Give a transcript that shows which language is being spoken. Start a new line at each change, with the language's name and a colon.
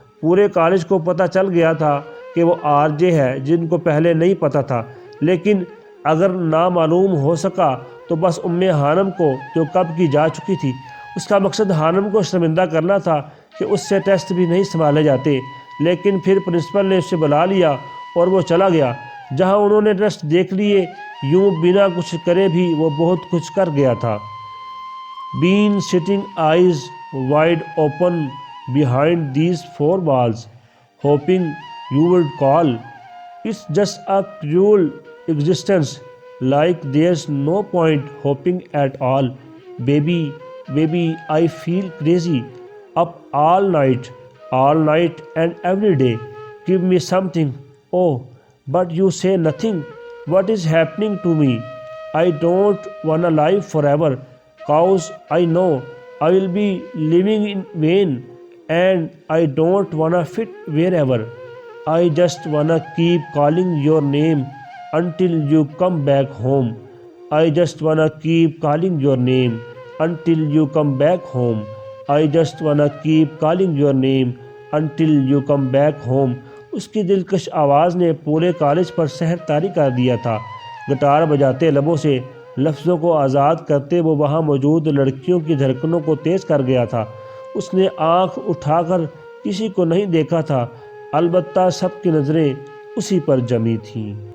Urdu: پورے کالج کو پتہ چل گیا تھا کہ وہ آر جے ہے، جن کو پہلے نہیں پتہ تھا، لیکن اگر نامعلوم ہو سکا تو بس ام خانم کو جو کب کی جا چکی تھی۔ اس کا مقصد خانم کو شرمندہ کرنا تھا کہ اس سے ٹیسٹ بھی نہیں سنبھالے جاتے، لیکن پھر پرنسپل نے اسے بلا لیا اور وہ چلا گیا جہاں انہوں نے ٹیسٹ دیکھ لیے۔ یوں بنا کچھ کرے بھی وہ بہت کچھ کر گیا تھا۔
English: Been sitting eyes wide open behind these 4 walls, hoping you would call. It's just a cruel existence, like there's no point hoping at all. Baby, I feel crazy. Up all night and every day. Give me something. Oh, but you say nothing. What is happening to me? I don't wanna live forever, cause I know I will be living in vain, and I don't wanna fit wherever. I just wanna keep calling your name until you come back home. I just wanna keep calling your name until you come back home. I just wanna keep calling your name until you come back home.
Urdu: اس کی دلکش آواز نے پورے college پر سحر طاری کر دیا تھا۔ Guitar بجاتے لبوں سے لفظوں کو آزاد کرتے وہ وہاں موجود لڑکیوں کی دھڑکنوں کو تیز کر گیا تھا۔ اس نے آنکھ اٹھا کر کسی کو نہیں دیکھا تھا، البتہ سب کی نظریں اسی پر جمی تھیں۔